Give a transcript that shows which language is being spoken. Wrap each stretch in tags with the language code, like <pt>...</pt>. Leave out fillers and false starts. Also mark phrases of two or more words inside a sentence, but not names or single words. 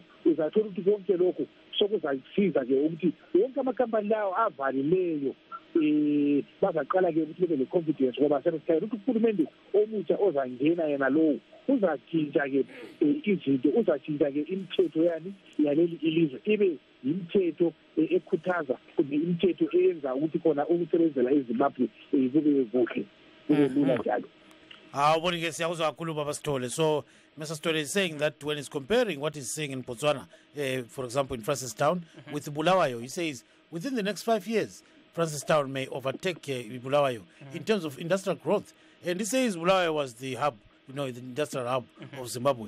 <nd>Uzathola ukuthi konke lokhu sokuzasiza-ke ukuthi wonke amakhampani lawo avalileyo bazaqala-ke ukuthi bebe le-confidence ngoba sebesikhaye ukuthi uhulumende omutsha ozangena yena lowo uzatshintsha-ke izinto, uzatshintsha-ke imithetho yaleli ilizwe ibe imithetho ekhuthaza kumbe imithetho eyenza ukuthi khona ukusebenzela eZimbabwe kube kuhle kube lula njalo. Bonike siyakuzwa kakhulu Baba Sithole.</nd> <en>So Mr. Sithole is saying that when he's comparing what he's seeing in Botswana, for example in Francistown with Bulawayo, he says within the next 5 years Francistown may overtake Bulawayo in terms of industrial growth. And he says Bulawayo was the hub, the industrial hub of Zimbabwe.</en>